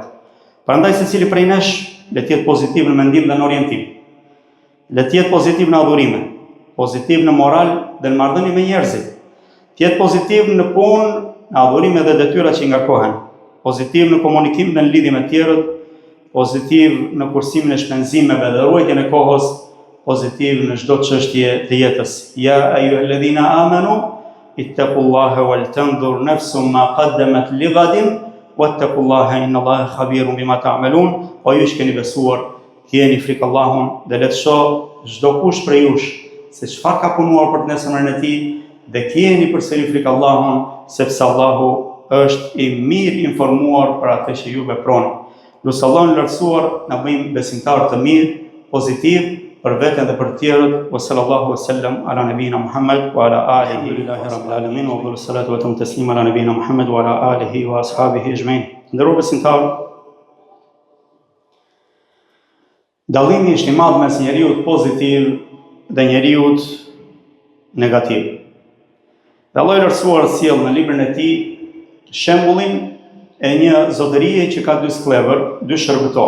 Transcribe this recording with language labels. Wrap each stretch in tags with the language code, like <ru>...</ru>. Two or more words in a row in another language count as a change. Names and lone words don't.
<sq>Prandaj secili prej nesh le të jetë pozitiv në mendim dhe në orientim, le të jetë pozitiv në adhurime, pozitiv në moral dhe në marrëdhënie me njerëzit, të jetë pozitiv në punë, në adhurime dhe detyra që i ngarkohen, pozitiv në komunikim dhe në lidhje me tjerët, pozitiv në kursimin e shpenzimeve dhe ruajtjen e kohës, pozitiv në çdo çështje të jetës.</sq> <ar>يا أيها الذين آمنوا اتقوا الله ولتنظر نفس ما قدمت لغد واتقوا الله إن الله خبير بما تعملون.</ar> <sq>O ju që keni besuar, keni frikë Allahun dhe le të shoh çdo kush prej jush se çfarë ka punuar për të nesërmen e tij, dhe keni përsëri frikë Allahun, sepse Allahu është i mirë informuar për atë që ju veproni. Lusë Allahun lartësuar na bëjmë besimtarë të mirë, pozitiv për veten dhe për të tjerët.</sq> <ar>وصلى الله وسلم على نبينا محمد وعلى آله لله رب العالمين وأفضل الصلاة والتسليم على نبينا محمد وعلى آله وأصحابه أجمعين.</ar> <sq>Nderuar besimtarë, dallimi është i madh mes njeriut pozitiv dhe njeriut negativ. Dhe Allah i lartësuar sjell në librin e tij shembullin e një zotërie që ka dy sklever, dy shërbëtor.</sq>